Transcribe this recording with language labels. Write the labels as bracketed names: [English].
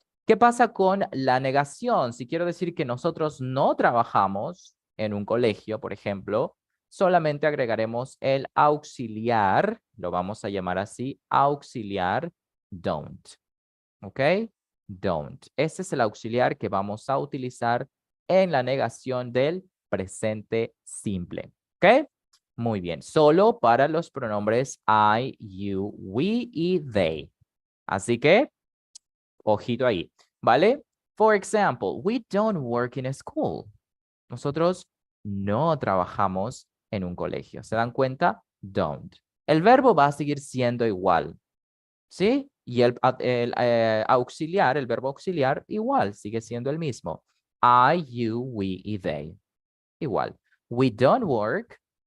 [Spanish] ¿Qué pasa con la negación? Si quiero decir que nosotros no trabajamos en un colegio, por ejemplo, solamente agregaremos el auxiliar, lo vamos a llamar así, auxiliar, don't. ¿Ok? Don't. Ese es el auxiliar que vamos a utilizar en la negación del presente simple. ¿Ok? Muy bien. Solo para los pronombres I, you, we y they. Así que, ojito ahí. ¿Vale? [English] For example, we don't work in a school. [Spanish] Nosotros no trabajamos en un colegio. ¿Se dan cuenta? Don't. El verbo va a seguir siendo igual. ¿Sí? Y el auxiliar, el verbo auxiliar, igual, sigue siendo el mismo. [English] I, you, we y they. [Spanish] Igual. [English] We don't work.